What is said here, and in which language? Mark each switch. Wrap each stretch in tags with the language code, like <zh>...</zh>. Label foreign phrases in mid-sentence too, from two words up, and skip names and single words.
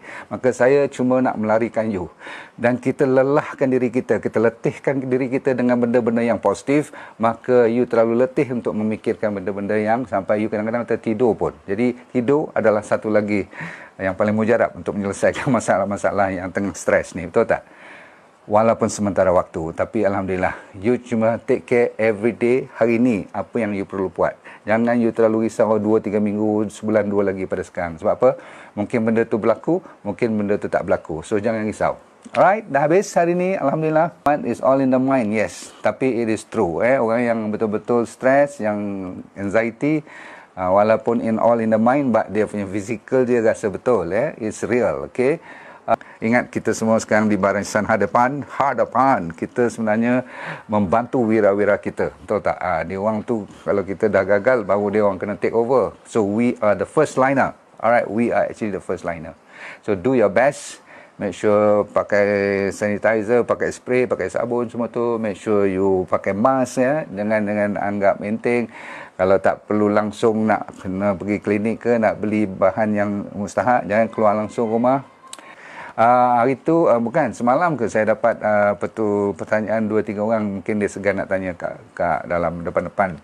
<ms>Maka saya cuma nak melarikan you. Dan kita lelahkan diri kita, kita letihkan diri kita dengan benda-benda yang positif, maka you terlalu letih untuk memikirkan benda-benda yang sampai you kadang-kadang tertidur pun. Jadi tidur adalah satu lagi yang paling mujarab untuk menyelesaikan masalah-masalah yang tengah stres ni. Betul tak? Walaupun sementara waktu, tapi alhamdulillah you cuma</ms> <en>take care every day.</en> <ms>Hari ni apa yang you perlu buat. Jangan you terlalu risau 2-3 minggu, sebulan 2 lagi pada sekarang. Sebab apa? Mungkin benda tu berlaku, mungkin benda tu tak berlaku. So jangan risau. Alright, dah habis hari ni. Alhamdulillah.</ms> <en>It's all in the mind, yes. Tapi it is true.</en> <ms>Orang yang betul-betul stres, yang anxiety, walaupun</ms> <en>all in the mind,</en> <ms>but dia punya physical dia rasa betul.</ms> <en>It's real, okay?</en> <ms>Ingat kita semua sekarang di barisan hadapan, kita sebenarnya membantu wira-wira kita. Betul tak? Dia orang tu kalau kita dah gagal baru dia orang kena</ms> <en>take over. So we are the first liner. Alright, we are actually the first liner. So do your best. Make sure</en> <ms>pakai sanitizer, pakai spray, pakai sabun semua tu.</ms> <en>Make sure you</en> <ms>pakai mask ya. Dengan anggap penting. Kalau tak perlu langsung nak kena pergi klinik ke, nak beli bahan yang mustahak, jangan keluar langsung rumah. Hari tu bukan semalam ke saya dapat pertanyaan 2-3 orang, mungkin dia segan nak tanya kat dalam depan-depan.</ms>